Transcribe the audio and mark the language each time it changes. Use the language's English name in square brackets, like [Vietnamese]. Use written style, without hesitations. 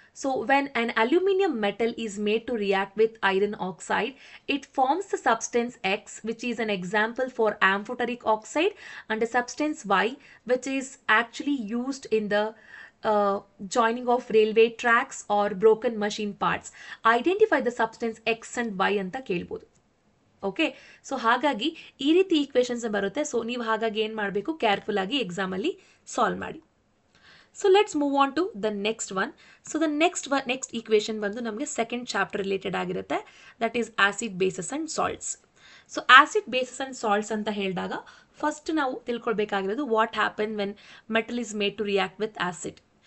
[English] So when an aluminium metal is made to react with iron oxide, it forms the substance X which is an example for amphoteric oxide, and the substance Y which is actually used in the joining of railway tracks or broken machine parts. Identify the substance X and Y [Kannada] ಅಂತ ಕೇಳ್ಬೋದು. Okay, so ಹಾಗಾಗಿ ಈ ರೀತಿ equations ಬರುತ್ತೆ. So ನೀವು ಹಾಗಾಗಿ ಏನು ಮಾಡಬೇಕು, ಕೇರ್ಫುಲ್ ಆಗಿ ಎಕ್ಸಾಮಲ್ಲಿ ಸಾಲ್ವ್ ಮಾಡಿ. [English] So let's move on to the next one. So the next equation [Kannada] ಬಂದು ನಮಗೆ ಸೆಕೆಂಡ್ ಚಾಪ್ಟರ್ ರಿಲೇಟೆಡ್ ಆಗಿರುತ್ತೆ, [English] That is acid bases and salts. [Kannada] So acid basis and salts ಅಂತ ಹೇಳಿದಾಗ ಫಸ್ಟ್ ನಾವು ತಿಳ್ಕೊಳ್ಬೇಕಾಗಿರೋದು [English] What happen when metal is made to react with acid.